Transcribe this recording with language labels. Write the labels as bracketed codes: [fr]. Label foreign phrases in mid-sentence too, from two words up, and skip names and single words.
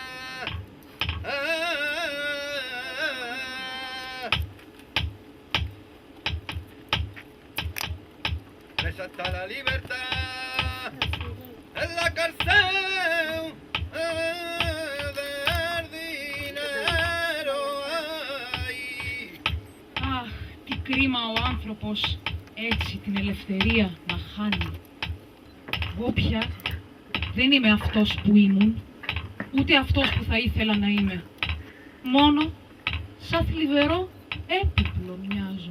[es] Presa está la libertad en la cárcel del dinero. [el] Αχ, τι κρίμα ο άνθρωπος έτσι την ελευθερία να χάνει. Εγώ πια δεν είμαι αυτός που ήμουν, ούτε αυτός που θα ήθελα να είμαι. Μόνο σαν θλιβερό έπιπλο μοιάζω.